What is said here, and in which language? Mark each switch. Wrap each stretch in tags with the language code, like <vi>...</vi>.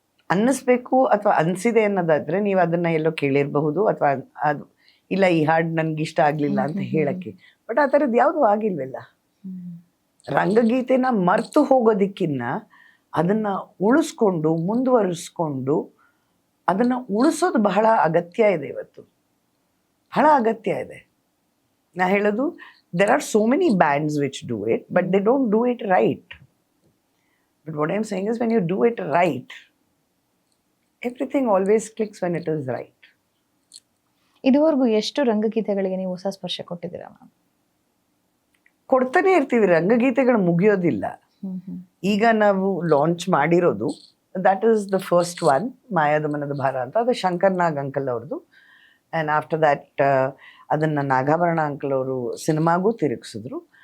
<kn>ಅನ್ನಿಸ್ಬೇಕು ಅಥವಾ ಅನಿಸಿದೆ ಅನ್ನೋದಾದರೆ ನೀವು ಅದನ್ನು ಎಲ್ಲೋ ಕೇಳಿರಬಹುದು, ಅಥವಾ ಅದು ಇಲ್ಲ ಈ ಹಾಡು ನನಗೆ ಇಷ್ಟ ಆಗಲಿಲ್ಲ ಅಂತ ಹೇಳೋಕ್ಕೆ. ಬಟ್ ಆ ಥರದ್ದು ಯಾವುದೂ ಆಗಿಲ್ವಲ್ಲ. ರಂಗಗೀತೆನ ಮರ್ತು ಹೋಗೋದಕ್ಕಿನ್ನ ಅದನ್ನು ಉಳಿಸ್ಕೊಂಡು ಮುಂದುವರಿಸ್ಕೊಂಡು ಅದನ್ನು ಉಳಿಸೋದು ಬಹಳ ಅಗತ್ಯ ಇದೆ. ಇವತ್ತು ಬಹಳ ಅಗತ್ಯ ಇದೆ. ನಾ ಹೇಳೋದು,</kn> <en>there are so many bands which do it, but they don't do it right. But what I'm saying is, when you do it right, everything always clicks when it is right.</en> <kn>ಇದುವರೆಗೂ ಎಷ್ಟು ರಂಗಗೀತೆಗಳಿಗೆ ನೀವು ಹೊಸ ಸ್ಪರ್ಶ ಕೊಟ್ಟಿದ್ದೀರಾ ma'am? ಕೊಡ್ತಾನೆ ಇರ್ತೀವಿ, ರಂಗಗೀತೆಗಳು ಮುಗಿಯೋದಿಲ್ಲ. ಈಗ ನಾವು ಲಾಂಚ್ ಮಾಡಿರೋದು</kn> <en>that is the first one,</en> <kn>ಮಾಯಾದ ಮನದ ಭಾರ ಅಂತ. ಅದು ಶಂಕರ್ ನಾಗ್ ಅಂಕಲ್ ಅವ್ರದ್ದು.</kn> <en>and after that</en> <kn>ಅದನ್ನು ನಾಗಾಭರಣ ಅಂಕಲ್ ಅವರು ಸಿನಿಮಾಗೂ ತಿರುಗಿಸಿದ್ರು.</kn>